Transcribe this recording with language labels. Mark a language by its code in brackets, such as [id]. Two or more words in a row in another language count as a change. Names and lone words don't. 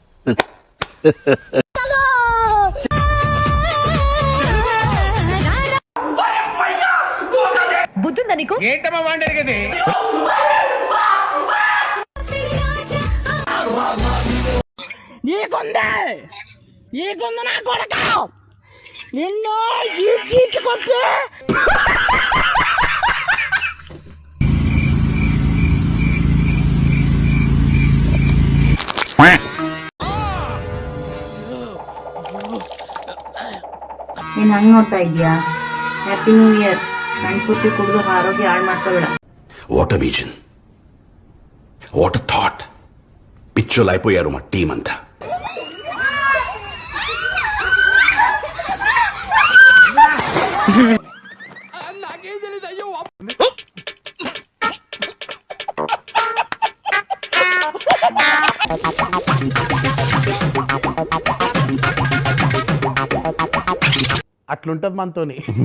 [te] బుద్ధుందా నీకు? ఏంటమ్మా వాండేది? నీకుంది నా కొడక. నిన్ను ఈడ్చుకొట్టి [kn] ನೀನ್ ಹಂಗ್ ನೋಡ್ತಾ ಇದ್ಯಾ? [en] Happy New Year. [kn] ಸಣ್ಣ ಕುಡಿದು ಆರೋಗ್ಯ ಹಾಳು ಮಾಡ್ಕೋಬೇಡ. [en] What vision, what thought. [te] పిచ్చోలు అయిపోయారు మా టీం అంతా. నాకేం తెలియదు. అయ్యో అట్లుంటది మనతోని.